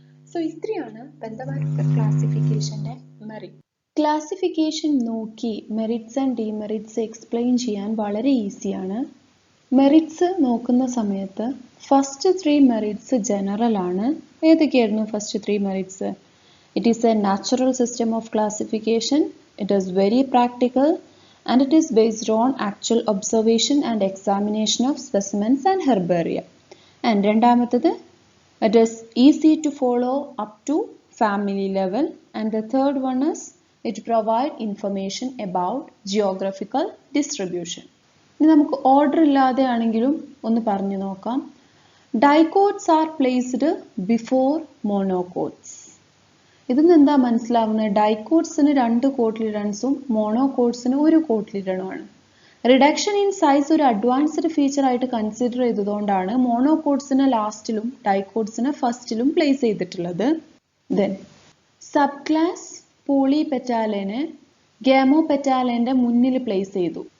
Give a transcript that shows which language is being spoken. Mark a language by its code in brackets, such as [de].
[ml] So ഇത്രയാണ് ബന്ധമാരുക്കർ ക്ലാസിഫിക്കേഷന്റെ merit. Classification നോക്കി merits and demerits explain ചെയ്യാൻ വളരെ ഈസിയാണ്. മെറിറ്റ്സ് നോക്കുന്ന സമയത്ത് ഫസ്റ്റ് 3 മെറിറ്റ്സ് ജനറൽ ആണ്. ഏതൊക്കെയായിരുന്നു first 3 merits? [en] It is a natural system of classification. It is very practical and it is based on actual observation and examination of specimens and herbaria. And രണ്ടാമത്തേത്, it is easy to follow up to family level. And the third one is it provide information about geographical distribution. [ml] ഇനി നമുക്ക് order ഇല്ലാതെ ആണെങ്കിലും ഒന്ന് പറഞ്ഞു നോക്കാം. [en] Dicots are placed before monocots. [ml] ഇതിന്ന് എന്താ മനസ്സിലാവുന്നത്? ഡൈക്കോട്സിന് 2 കോട്ടിലിഡൻസും മോണോകോട്സിന് 1 കോട്ടിലിഡനുമാണ്. റിഡക്ഷൻ ഇൻ സൈസ് ഒരു അഡ്വാൻസ്ഡ് ഫീച്ചർ ആയിട്ട് കൺസിഡർ ചെയ്തതുകൊണ്ടാണ് മോണോകോട്സിനെ ലാസ്റ്റിലും ഡൈക്കോട്സിനെ ഫസ്റ്റിലും പ്ലേസ് ചെയ്തിട്ടുള്ളത്. ദെൻ സബ് ക്ലാസ് പോളിപെറ്റാലിനെ ഗാമോപെറ്റാലിന്റെ മുന്നിൽ പ്ലേസ് ചെയ്തു.